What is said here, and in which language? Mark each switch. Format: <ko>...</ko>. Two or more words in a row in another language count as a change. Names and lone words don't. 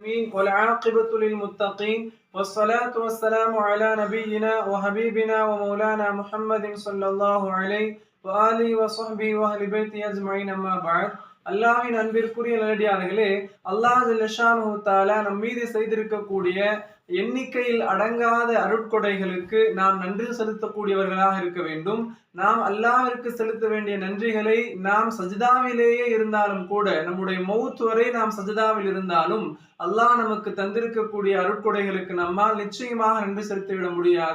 <ar>والعاقبة للمتقين والصلاة والسلام على نبينا وحبيبنا ومولانا محمد صلى الله عليه وآله وصحبه وأهل بيته أجمعين أما بعد.</ar> <ta>அல்லாஹ்வின் அன்பிற்குரிய நல்லடியார்களே,</ta> <ar>الله جل شأنه تعالى</ar> <ta>நம் மீது செய்திருக்கக்கூடிய எண்ணிக்கையில் அடங்காத அருட்கொடைகளுக்கு நாம் நன்றி செலுத்தக்கூடியவர்களாக இருக்க வேண்டும். நாம் அல்லாஹ்விற்கு செலுத்த வேண்டிய நன்றிகளை நாம் சஜிதாவிலேயே இருந்தாலும் கூட, நம்முடைய மௌத் வரை நாம் சஜிதாவில் இருந்தாலும் அல்லாஹ் நமக்கு தந்திருக்கக்கூடிய அருட்கொடைகளுக்கு நம்மால் நிச்சயமாக நன்றி செலுத்திவிட முடியாது.</ta>